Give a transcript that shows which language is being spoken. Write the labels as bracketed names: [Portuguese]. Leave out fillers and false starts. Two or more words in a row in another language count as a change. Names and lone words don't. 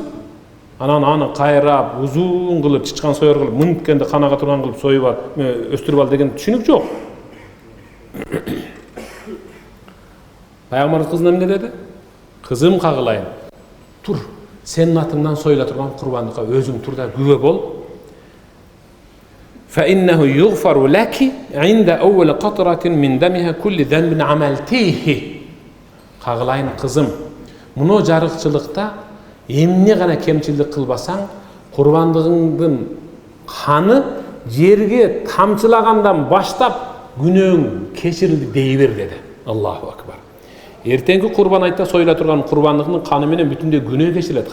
[Kyrgyz] Анан аны кайрап, узун кылып, чычкан соёр кылып, мынткенде канага турган кылып союп ал, өстүрүп ал деген түшүнүк жок. Пайгамбарыбыз кызына эмне деди? Кызым кагылайын. Тур, сенин атыңдан союла турган курбандыкка өзүң тур да күбө бол. [Arabic] فإنه يغفر لك عند أول قطرة من دمها كل ذنب عملتيه. [Kyrgyz] Кагылайын кызым, муну жарыкчылыкта эмне гана кемчилдик кылбасаң, курбандыгыңдын каны жерге тамчылагандан баштап күнөөң кечирилди дей бер деди. [Arabic] الله أكبر. [Kyrgyz] Эртеңки курбан айтта союла турган курбандыгынын каны менен бүтүндөй күнөө кечирилет.